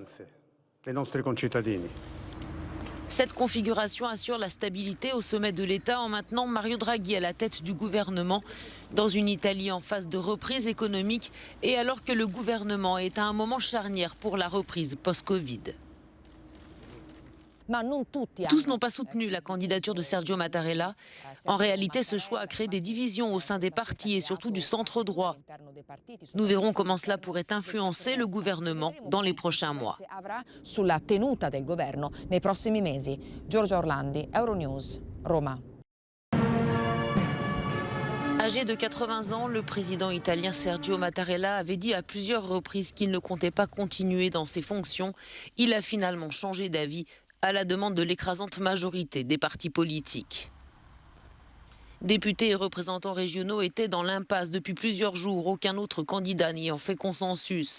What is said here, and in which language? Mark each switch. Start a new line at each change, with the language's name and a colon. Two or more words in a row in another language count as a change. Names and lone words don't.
French: Cette configuration assure la stabilité au sommet de l'État en maintenant Mario Draghi à la tête du gouvernement dans une Italie en phase de reprise économique et alors que le gouvernement est à un moment charnière pour la reprise post-Covid. Tous n'ont pas soutenu la candidature de Sergio Mattarella. En réalité, ce choix a créé des divisions au sein des partis et surtout du centre droit. Nous verrons comment cela pourrait influencer le gouvernement dans les prochains mois.
Italian: Sulla tenuta del governo nei prossimi mesi. Giorgia Orlandi, Euronews, Roma.
French: Âgé de 80 ans, le président italien Sergio Mattarella avait dit à plusieurs reprises qu'il ne comptait pas continuer dans ses fonctions. Il a finalement changé d'avis à la demande de l'écrasante majorité des partis politiques. Députés et représentants régionaux étaient dans l'impasse depuis plusieurs jours, aucun autre candidat n'ayant fait consensus.